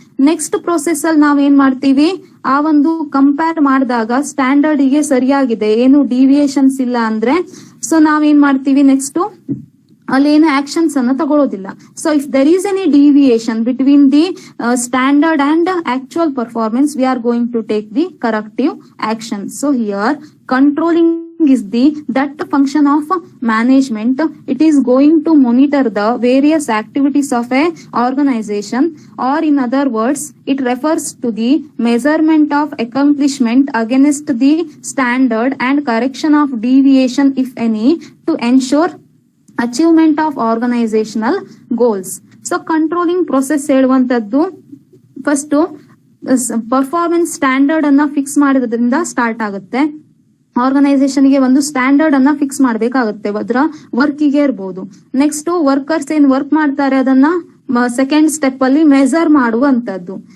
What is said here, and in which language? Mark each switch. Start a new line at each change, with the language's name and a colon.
Kannada: Next process ಅಲ್ಲಿ ನಾವ್ ಏನ್ ಮಾಡ್ತೀವಿ, ಆ ಒಂದು ಕಂಪೇರ್ ಮಾಡಿದಾಗ ಸ್ಟ್ಯಾಂಡರ್ಡ್ ಗೆ ಸರಿಯಾಗಿದೆ, ಏನು ಡಿವಿಯೇಷನ್ಸ್ ಇಲ್ಲ ಅಂದ್ರೆ ಸೊ ನಾವೇನ್ ಮಾಡ್ತೀವಿ ನೆಕ್ಸ್ಟ್ ಅಲ್ಲಿ ಏನು ಆಕ್ಷನ್ಸ್ ಅನ್ನ ತಗೊಳ್ಳೋದಿಲ್ಲ.
English: So if there is any deviation between the standard and actual performance we are going to take the corrective action. So here controlling is that function of management. It is going to monitor the various activities of a organization, or in other words it refers to the measurement of accomplishment against the standard and correction of deviation, if any, to ensure achievement of organizational goals. So controlling process
Kannada: ಹೇಳುವಂತದ್ದು first performance standard ಅನ್ನ fix ಮಾಡೋದ್ರಿಂದ start ಆಗುತ್ತೆ. Organisation ಗೆ ಒಂದು standard ಅನ್ನ fix ಮಾಡ್ಬೇಕಾಗುತ್ತೆ, ಅದರ ವರ್ಕಿಗೆ ಇರ್ಬೋದು. Next workers ಏನ್ ವರ್ಕ್ ಮಾಡ್ತಾರೆ ಅದನ್ನ ಸೆಕೆಂಡ್ ಸ್ಟೆಪ್ ಅಲ್ಲಿ ಮೆಜರ್ ಮಾಡುವಂತದ್ದು.